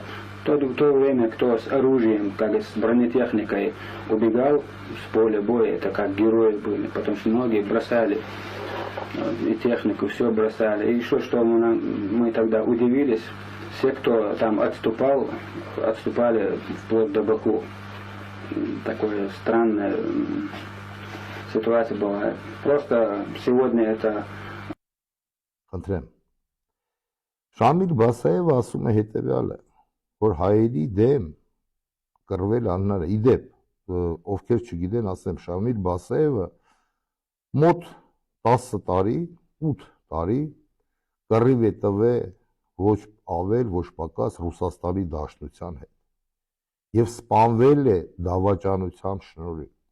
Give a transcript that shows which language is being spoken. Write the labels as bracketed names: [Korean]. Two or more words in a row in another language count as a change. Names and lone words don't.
[Russian] В то время, кто с оружием, как и с бронетехникой убегал с поля боя, это как герои были, потому что многие бросали и технику, все бросали. И еще что мы тогда удивились, все, кто там отступал, отступали вплоть до Баку. Такое странное ситуация была. Просто сегодня это [Armenian] Խնդրեմ։ Շամիլ Բասաևը ասում է հետևյալը, որ հայերի դեմ կռվել աննարը, իդեպ, ովքեր չգիտեն, ասեմ, Շամիլ Բասաևը մոտ 10 տարի, 8 տարի կռիվ է տվել ոչ ավել, ոչ պակաս Ռուսաստանի Դաշնության հետ եւ սպանվել է դավաճանության շնորհիվ։